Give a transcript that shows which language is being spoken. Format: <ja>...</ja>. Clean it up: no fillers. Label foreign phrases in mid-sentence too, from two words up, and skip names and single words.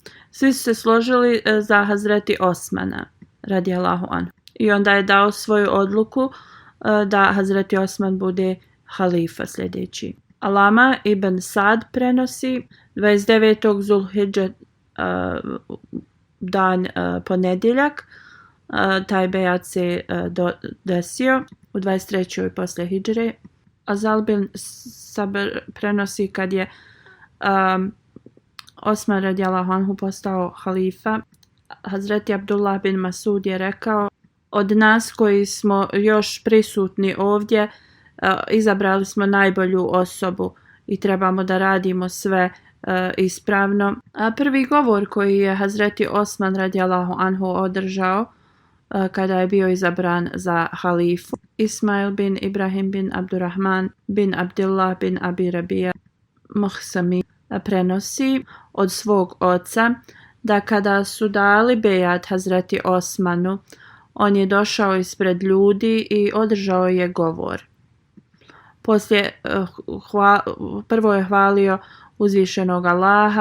<bs>Svi su se složili za Hazreti Osmana</bs> <ar>رضي الله عنه,</ar> <bs>i onda je dao svoju odluku da Hazreti Osman bude halifa sljedeći. Alama ibn Sad prenosi 29. Zulhidže dan ponedjeljak, taj bejat se desio u 23. poslije hidžre. Azal bin Sabr prenosi kad je Osman radijallahu anhu postao halifa, Hazreti Abdullah bin Masud je rekao: od nas koji smo još prisutni ovdje, izabrali smo najbolju osobu i trebamo da radimo sve ispravno. Prvi govor koji je Hazreti Osman</bs> <ar>رضي الله عنه</ar> <bs>održao kada je bio izabran za halifu, Ismail bin Ibrahim bin Abdurrahman bin Abdullah bin Abi Rabija Muhsami prenosi od svog oca da kada su dali bejat Hazreti Osmanu, on je došao ispred ljudi i održao je govor. Poslije prvo je hvalio uzvišenog Allaha.</bs>